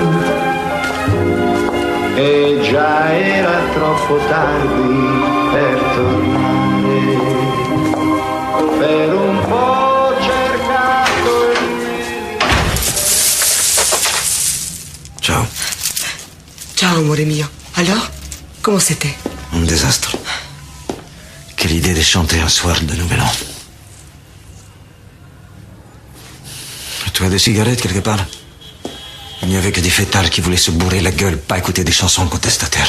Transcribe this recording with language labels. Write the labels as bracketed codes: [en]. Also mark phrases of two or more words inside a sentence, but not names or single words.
[it] E già era troppo tardi per tornare, per un po' cercato Ciao. Ciao, amore mio. [fr] Alors, comment c'était? Un désastre. Quelle idée de chanter un soir de Nouvel An. Tu as des cigarettes quelque part? Il n'y avait que des fêtards qui voulaient se bourrer la gueule, pas écouter des chansons contestataires.